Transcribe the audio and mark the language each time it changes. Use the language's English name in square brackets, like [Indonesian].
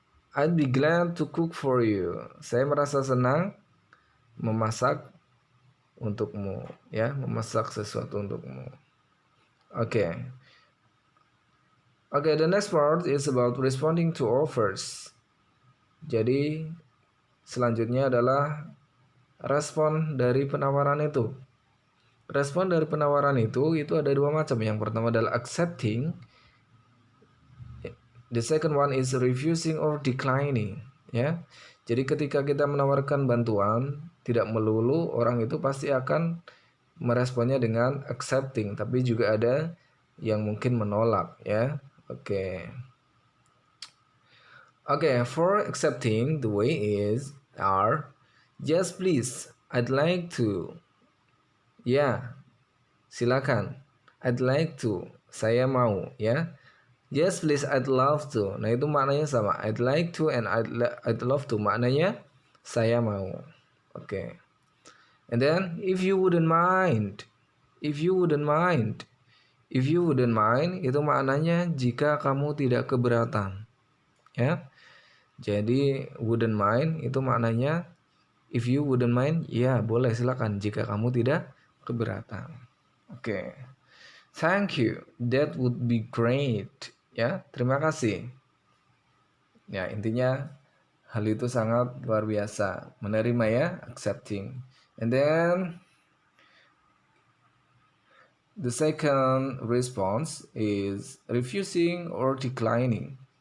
[English] I'd be glad to cook for you. [Indonesian] Saya merasa senang memasak untukmu, ya, memasak sesuatu untukmu. Oke. [English] Oke, the next part is about responding to offers. [Indonesian] Jadi selanjutnya adalah respon dari penawaran itu. Respon dari penawaran itu ada dua macam. Yang pertama adalah accepting. [English] The second one is refusing or declining, ya. [Indonesian] Jadi ketika kita menawarkan bantuan, tidak melulu orang itu pasti akan meresponnya dengan accepting, tapi juga ada yang mungkin menolak, ya. Oke. [English] Oke, for accepting the way is are yes please, I'd like to. [Indonesian] Ya, silakan. [English] I'd like to. [Indonesian] Saya mau, ya. [English] Yes please, I'd love to. [Indonesian] Nah itu maknanya sama. [English] I'd like to and I'd love to. [Indonesian] Maknanya saya mau. Oke. [English] And then if you wouldn't mind. If you wouldn't mind. If you wouldn't mind [Indonesian] itu maknanya jika kamu tidak keberatan. Ya. Jadi wouldn't mind itu maknanya [English] if you wouldn't mind, [Indonesian] ya boleh silakan jika kamu tidak keberatan. Oke. [English] Thank you. That would be great. [Indonesian] Ya, terima kasih. Ya, intinya hal itu sangat luar biasa. Menerima ya, accepting. [English] And then the second response is refusing or declining.